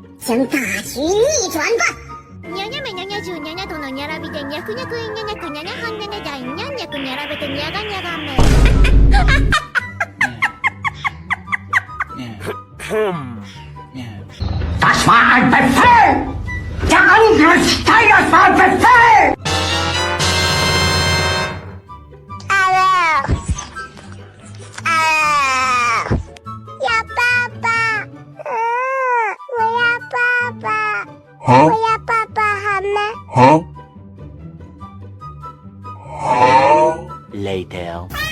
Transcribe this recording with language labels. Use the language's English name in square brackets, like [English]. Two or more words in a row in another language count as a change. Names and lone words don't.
[Chinese] 请大举逆转吧！ [Japanese] にゃにゃめにゃにゃじゅうにゃにゃとのにゃらびでにゃくにゃくいにゃにゃくにゃにゃはんにゃにゃじゃいにゃんにゃくにゃらべてにゃがにゃがめ。 [German] Das war ein Befehl! Der Angriff Steigers war Befehl! Ja, Papa! [Chinese] 我要爸爸！ Huh? 我要爸爸好吗？ Huh? Huh? [English] Later.